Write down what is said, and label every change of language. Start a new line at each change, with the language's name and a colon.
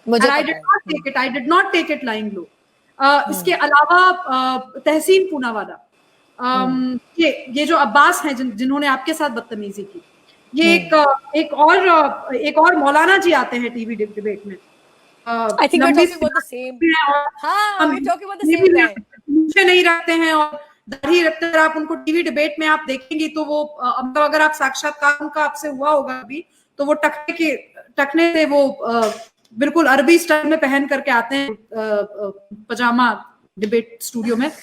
English: I did not take it lying low.
Hindi: इसके अलावा तहसीन पूनावाला, ये जो अब्बास हैं जिन्होंने आपके साथ बदतमीजी की, ये एक और मौलाना जी आते हैं टीवी डिबेट में.
English: I think we're talking about the same. हाँ, we're talking about the same guy.
Hindi: मुझे नहीं रखते हैं और दाढ़ी रखते हैं. आप उनको टीवी डिबेट में आप देखेंगी तो वो अगर आप साक्षात्कार उनका आपसे हुआ होगा अभी, तो वो टकने से वो बिल्कुल अरबी स्टाइल में पहन करके आते हैं पजामा डिबेट स्टूडियो में.